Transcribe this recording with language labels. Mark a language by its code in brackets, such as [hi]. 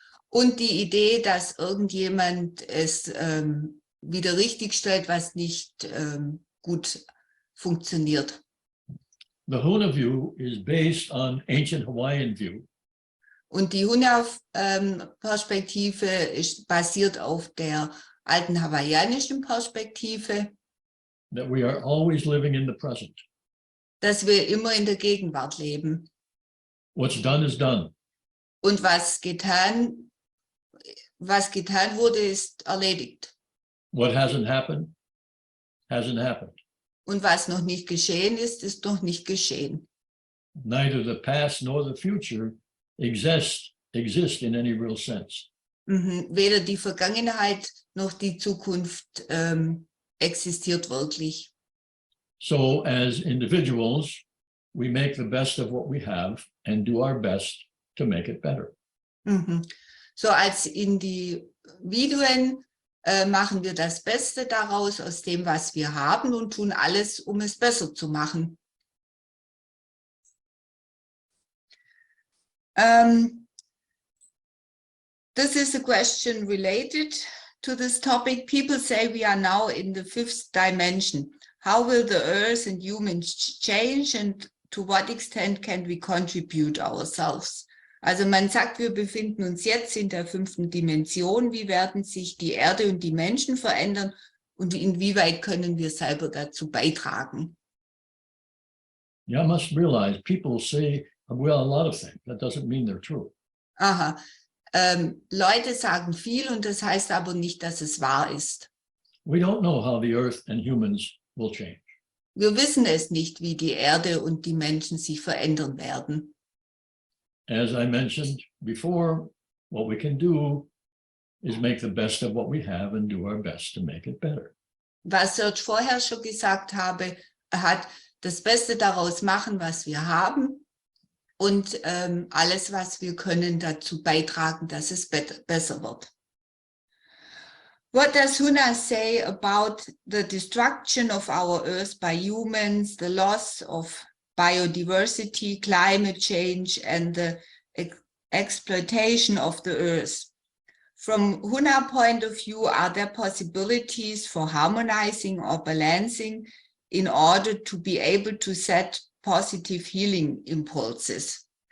[de] Und die Idee, dass irgendjemand es wieder richtigstellt, was nicht gut funktioniert. [en] The Huna view is based on ancient Hawaiian view. [de] Und die Huna-Perspektive ist basiert auf der alten hawaiianischen Perspektive, [en] That we are always living in the present. [de] dass wir immer in der Gegenwart leben. [en] What's done is done. [de] Und was getan wurde, ist erledigt. [en] What hasn't happened, hasn't happened. [de] Und was noch nicht geschehen ist, ist noch nicht geschehen. [en] Neither the past nor the future exist in any real sense. [de] Weder die Vergangenheit noch die Zukunft existiert wirklich. [en] So as individuals, we make the best of what we have and do our best to make it better. [de] So als Individuen machen wir das Beste daraus aus dem, was wir haben und tun alles, um es besser zu machen. [en] This is a question related to this topic. People say we are now in the 5th dimension. How will the earth and humans change, and to what extent can we contribute ourselves? [de] Also man sagt, wir befinden uns jetzt in der 5. Dimension. Wie werden sich die Erde und die Menschen verändern und inwieweit können wir selber dazu beitragen? [en] You must realize people say, well, a lot of things. That doesn't mean they're true. Aha. [de] Leute sagen viel und das heißt aber nicht, dass es wahr ist. [en] We don't know how the earth and humans will change. [de] Wir wissen es nicht, wie die Erde und die Menschen sich verändern werden. [en] As I mentioned before, what we can do is make the best of what we have and do our best to make it better. [de] Was Serge vorher schon gesagt hat, das Beste daraus machen, was wir haben und alles, was wir können, dazu beitragen, dass es besser wird. [en] What does Huna say about the destruction of our Earth by humans, the loss of biodiversity, climate change, and the exploitation of the Earth? From Huna point of view, are there possibilities for harmonizing or balancing in order to be able to set positive healing impulses?